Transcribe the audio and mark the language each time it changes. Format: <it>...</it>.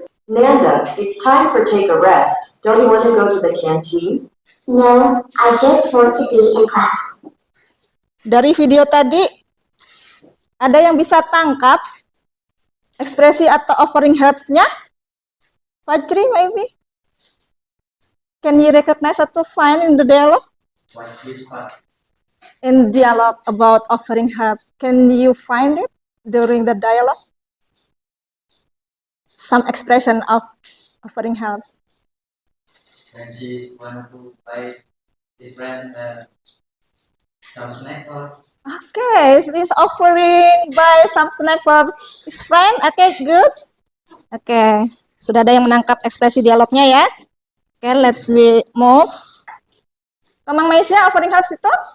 <en>Nanda, it's time for take a rest. Don't you want to go to the canteen? No, I just want to be in class.</en> <id>Dari video tadi, ada yang bisa tangkap ekspresi atau offering helps-nya?</id> <en>Fajri, maybe? Can you recognize atau find in the dialogue? What this part? In dialogue about offering help, can you find it during the dialogue? Some expression of offering helps. When she want to buy his friend some snack or Okay, he's offering buy some snack for his friend. Okay, good.</en> <id>Okay, sudah ada yang menangkap ekspresi dialognya ya.</id> <en>Okay, let's move. Kamang Maisha, offering helps itu?</en>